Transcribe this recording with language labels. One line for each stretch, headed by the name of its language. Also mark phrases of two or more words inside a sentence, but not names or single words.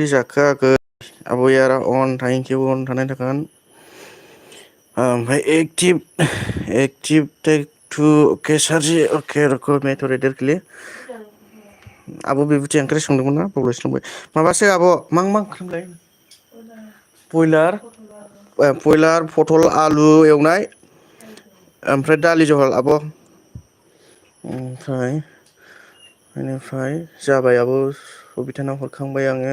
Bodo: जाखो आगै आब' यारा अन थेंकिउ अन थानाय थागोन ओमफ्राय
English: active take two
Hindi: ओके सर जी ओके रुको मैं थोड़ी देर के लिए
Bodo: आब' बिबुथि ओंख्रि संदोंमोन ना बावलायस्लांबाय माबासो आब' मा ओंख्रिमोनलाय बयलार बयलार पटल आलु एवनाय ओमफ्राय दालि जहल आब'। बेनिफ्राय जाबाय आब' बबिथानाव हरखांबाय आङो।